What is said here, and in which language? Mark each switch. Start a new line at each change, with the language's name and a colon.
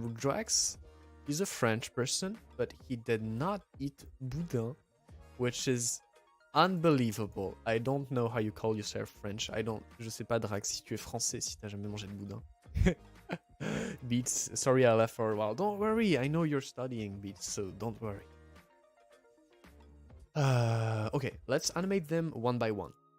English: Drax is a French person, but he did not eat boudin, which is unbelievable. I don't know how you call yourself French.
French: Je sais pas, Drax, si tu es français, si t'as jamais mangé de boudin.
English: Beats, sorry I left for a while. Don't worry, I know you're studying, Beats, so don't worry. Okay, let's animate them one by one.